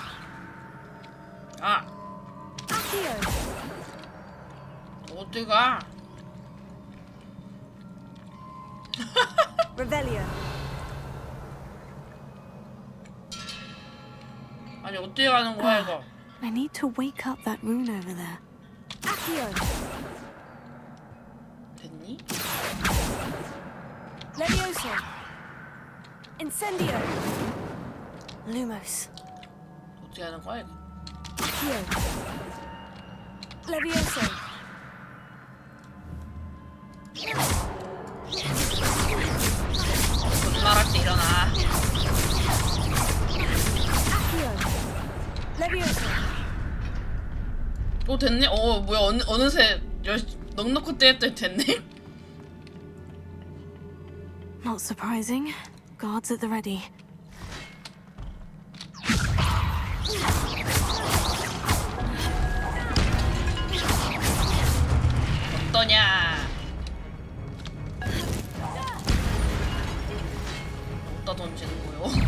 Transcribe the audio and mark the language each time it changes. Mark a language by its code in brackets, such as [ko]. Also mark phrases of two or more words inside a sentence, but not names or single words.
[ko] 아. [en] Accio. [ko] 어디 가? [en] Revelio. [ko] 아니 어떻게 가는 거야 이거? [en] I need to wake up that rune over there. Accio. [ko] 됐니? [en] Leviosa. Incendio. Lumos. [ko] 어떻게 하는 거야 이거? [en] Accio. Leviosa. [ko] 존말할 때 일어나. 오 됐네. 뭐야 어느새 넉넉히 떼었더니 됐네. [en] Not surprising. Guards at the ready. [ko] 어떠냐? 어디다 던지는 거요?